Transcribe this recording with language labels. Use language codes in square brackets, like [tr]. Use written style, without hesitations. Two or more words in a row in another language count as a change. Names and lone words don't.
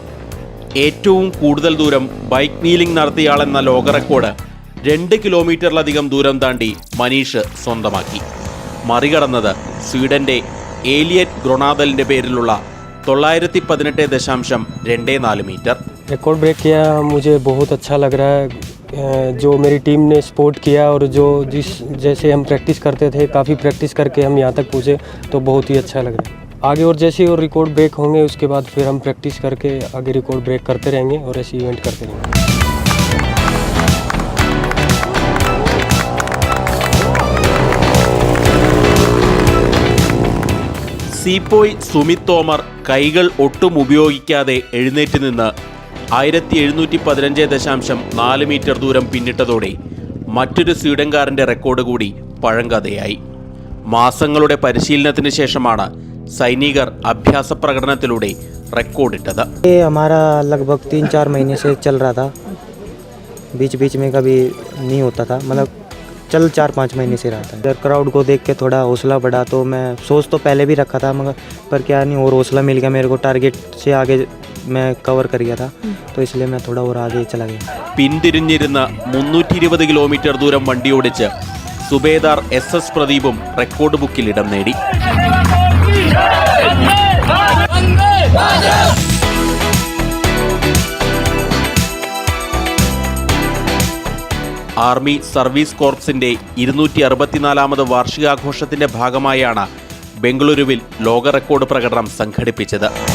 [ml] ഏറ്റവും കൂടുതൽ ദൂരം [en] bike wheeling [ml] നടത്തിയാളെന്ന ലോക റെക്കോർഡ് 2 കിലോമീറ്ററിലധികം ദൂരം താണ്ടി മനീഷ് സ്വന്തമാക്കി. മറികടന്നത് സ്വീഡന്റെ ഏലിയറ്റ് ഗ്രൊണാദലിന്റെ പേരിലുള്ള 918.24 मीटर. [en] record break [hi] किया, मुझे बहुत अच्छा लग रहा है. जो मेरी टीम ने सपोर्ट किया और जो जैसे हम प्रैक्टिस करते थे, काफ़ी प्रैक्टिस करके हम यहाँ तक पहुँचे, तो बहुत ही अच्छा लग रहा है. आगे और जैसे और [en] record break [hi] होंगे उसके बाद फिर हम प्रैक्टिस करके आगे [en] record break [hi] करते रहेंगे और ऐसे इवेंट करते रहेंगे. [ml] സീപ്പോയ് സുമിത് തോമർ കൈകൾ ഒട്ടും ഉപയോഗിക്കാതെ എഴുന്നേറ്റ് നിന്ന് 1715.4 മീറ്റർ ദൂരം പിന്നിട്ടതോടെ മറ്റൊരു സ്വീഡൻകാരൻ്റെ റെക്കോർഡ് കൂടി പഴങ്കഥയായി. മാസങ്ങളുടെ പരിശീലനത്തിന് ശേഷമാണ് സൈനികർ അഭ്യാസ പ്രകടനത്തിലൂടെ റെക്കോർഡിട്ടത്. [hi] हमारा लगभग 3-4 महीने से चल रहा था. बीच बीच में कभी नहीं होता था, मतलब चल 4-5 महीने से रहा था. इधर क्राउड को देख के थोड़ा हौसला बढ़ा, तो मैं सोच तो पहले भी रखा था मगर पर क्या नहीं, और हौसला मिल गया मेरे को. टारगेट से आगे मैं कवर कर गया था, तो इसलिए मैं थोड़ा और आगे चला गया. [ml] പിന്തിരിഞ്ഞിരുന്ന് 320 കിലോമീറ്റർ ദൂരം വണ്ടിയോടിച്ച് സുബേദാർ SS പ്രദീപും [en] record bookil [ml] ഇടം നേടി. ആർമി സർവീസ് കോർപ്സിന്റെ 264ാമത് വാർഷികാഘോഷത്തിന്റെ ഭാഗമായാണ് ബംഗളൂരുവിൽ ലോക റെക്കോർഡ് പ്രകടനം സംഘടിപ്പിച്ചത്.